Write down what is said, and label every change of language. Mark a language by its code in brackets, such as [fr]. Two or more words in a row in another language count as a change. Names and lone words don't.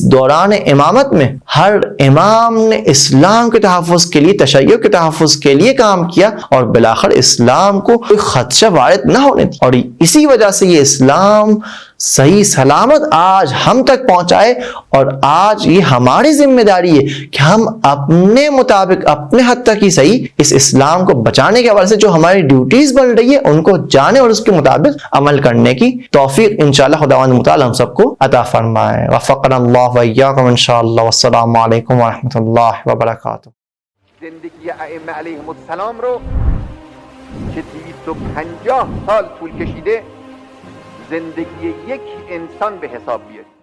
[ur] دوران امامت میں، ہر امام نے اسلام کے تحفظ کے لیے، تشیع کے تحفظ کے لیے کام کیا، اور بالآخر اسلام کو کوئی خدشہ وارد نہ ہونے دیا، اور اسی وجہ سے یہ اسلام صحیح سلامت آج ہم تک پہنچائے، اور آج یہ ہماری ذمہ داری ہے کہ ہم اپنے مطابق، اپنے حد تک ہی صحیح، اس اسلام کو بچانے کے حوالے سے جو ہماری ڈیوٹیز بن رہی ہے ان کو جانے اور اس کے مطابق عمل کرنے کی توفیق انشاءاللہ خداوند متعال ہم سب کو عطا فرمائے۔ [ar] وفقنا اللہ وإیاکم انشاءاللہ، والسلام علیکم ورحمۃ اللہ وبرکاتہ۔ [fa] زندگی ائمه علیهم السلام رو که 250 سال طول کشیده زندگی یک انسان به حساب بیارید.